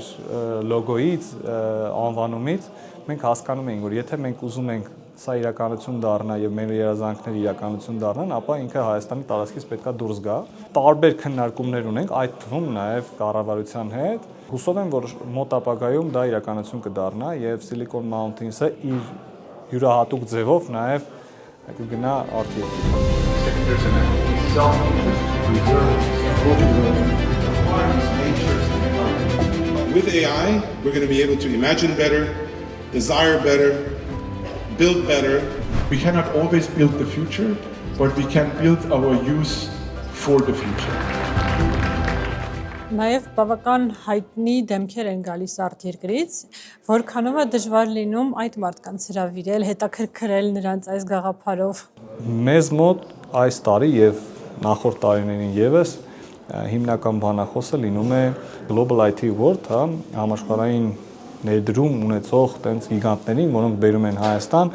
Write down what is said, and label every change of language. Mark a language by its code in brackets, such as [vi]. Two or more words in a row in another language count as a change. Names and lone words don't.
[hy] լոգոյից, անվանումից մենք հասկանում էինք, որ եթե մենք ուզում ենք սա իրականություն դառնա եւ մեր երազանքները իրականություն դառնան, ապա ինքը Հայաստանի տարածքից պետքա դուրս գա։ Տարբեր քննարկումներ ունենք, այդ թվում նաեւ կառավարության հետ։ Հուսով եմ, որ մոտ ապագայում դա իրականություն կդառնա եւ Silicon Mountains-ը իր յուրահատուկ ձևով նաեւ կգնա արտերկիր։ [en] With AI, we're going to be able to imagine better, desire better, build better. We cannot always build the future, but we can build our use for the future. [hy] Նաև բավական հայտնի դեմքեր են գալիս արտերկրից, որքանով է դժվար լինում այդ մարդկանց հրավիրել, հետաքրքրել նրանց այս գաղափարով։ Մեզ մոտ այս տարի եւ նախորդ տարիներին եւս հիմնական բանախոսը լինում է Global IT World, համաշխարհային ներդրում ունեցող տենց գիգանտներին, որոնք բերում են Հայաստան